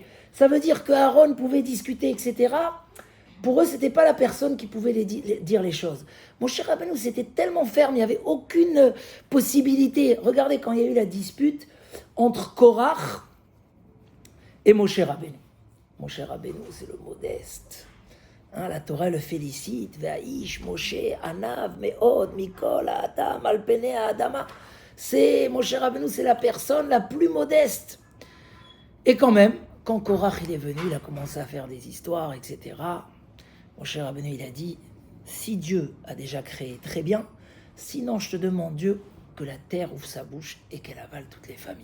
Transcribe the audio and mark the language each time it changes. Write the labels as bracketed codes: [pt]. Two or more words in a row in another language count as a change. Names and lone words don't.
[fr] Ça veut dire que Aaron pouvait discuter, etc. Pour eux, ce n'était pas la personne qui pouvait dire les choses. Moshe Rabbeinu, c'était tellement ferme, il n'y avait aucune possibilité. Regardez quand il y a eu la dispute entre Korach et Moshe Rabbeinu. Moshe Rabbeinu, c'est le modeste. La Torah le félicite. [he] והאיש משה ענו מאד מכל האדם על פני האדמה. [fr] C'est Moshe Rabbeinu, c'est la personne la plus modeste. Et quand même, quand Korach il est venu, il a commencé à faire des histoires, etc. Moshe Rabbeinu il a dit, si Dieu a déjà créé, très bien. Sinon, je te demande, Dieu, que la terre ouvre sa bouche et qu'elle avale toutes les familles.